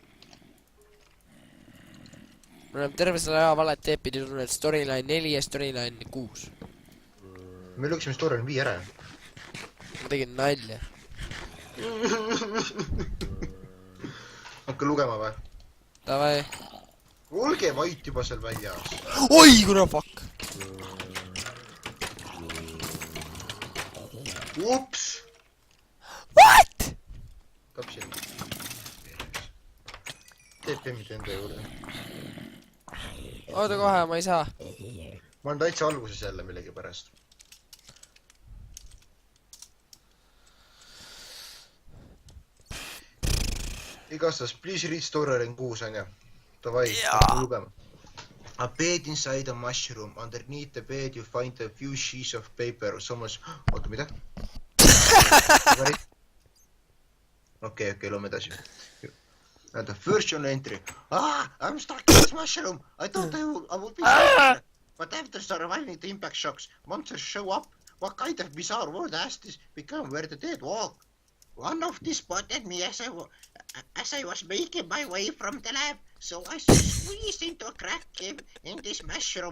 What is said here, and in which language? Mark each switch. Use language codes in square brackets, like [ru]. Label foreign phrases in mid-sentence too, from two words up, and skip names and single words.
[et] Me oleme terve selle aja valet teepidi tulnud storyline 4 ja storyline 6. Me lüksime storyline 5 ära. Ma tegin nalja. Hakka lugema või? Davai. Olge vait juba seal väljas. Oi, kuna fuck. Ups! What? Kapsil. Teeb temmid enda juurde. Oota kohe, ma ei saa. Ma olen täitsa alguses jälle millegi pärast. Igastahes, [en] please read storyline 6 [et] on ja. Davai, lugema. [en] A bed inside a mushroom. Underneath the bed you find a few sheets of paper. Someone's... [et] Oota, mida? Okei, loome edasi. [en] And the first journal entry. I'm stuck in this mushroom. I thought I would be safe. But after surviving the impact shocks, monsters show up. What kind of bizarre world has this become where the dead walk? One of these spotted me as I was making my way from the lab, so I squeezed into a crack in this mushroom.